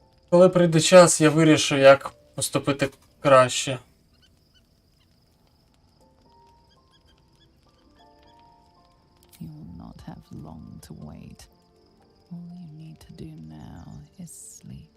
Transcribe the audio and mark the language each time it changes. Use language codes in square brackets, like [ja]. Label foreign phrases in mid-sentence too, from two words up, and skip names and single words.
[uk] Коли прийде час, я вирішу, як поступити краще. [en] You will not have long to wait. All you need to do now is sleep.